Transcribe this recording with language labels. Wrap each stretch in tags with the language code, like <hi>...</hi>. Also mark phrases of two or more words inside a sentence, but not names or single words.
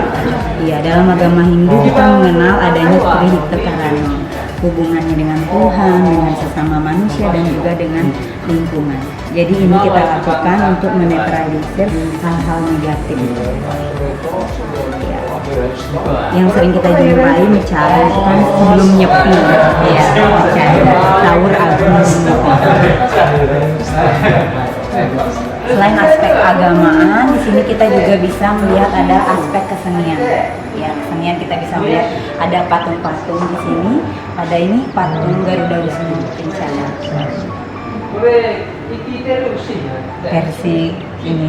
<id>Iya, dalam agama Hindu kita mengenal adanya trihita karana, hubungannya dengan Tuhan, dengan sesama manusia dan juga dengan lingkungan. Jadi ini kita lakukan untuk menetralisir hal-hal negatif. Ya. Yang sering kita jumpai mecaru itu kan sebelum nyepi, ya, mecaru Taur Agung. Selain aspek agamaan, di sini kita juga bisa melihat ada aspek kesenian. Ya, kesenian kita bisa melihat ada patung-patung di sini. Ada ini patung Garuda Wisnu Kencana. Versi ini.</id>